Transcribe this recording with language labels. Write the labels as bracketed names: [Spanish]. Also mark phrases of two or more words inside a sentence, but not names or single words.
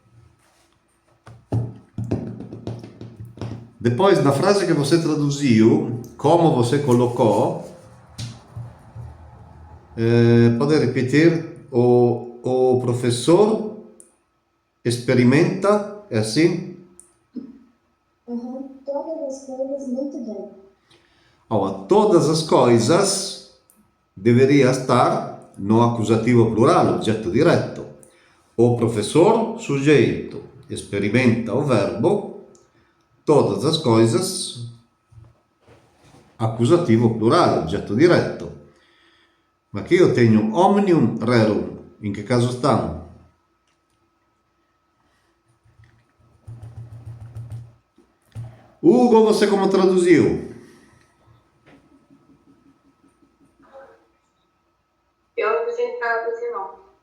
[Portuguese] Depois, na frase que você traduziu, como você colocou, pode repetir, o professor experimenta, é assim? Todas as coisas muito bem. Ora, todas as coisas deveria estar no acusativo plural, [Italian] oggetto diretto. [Portuguese] O professor, sujeito, experimenta o verbo, todas as coisas, acusativo plural, [Italian] oggetto diretto. [Portuguese] Ma aqui eu tenho [Latin] omnium rerum. [Portuguese] Em que caso estão? Hugo, você como traduziu? Eu não consigo traduzir, não.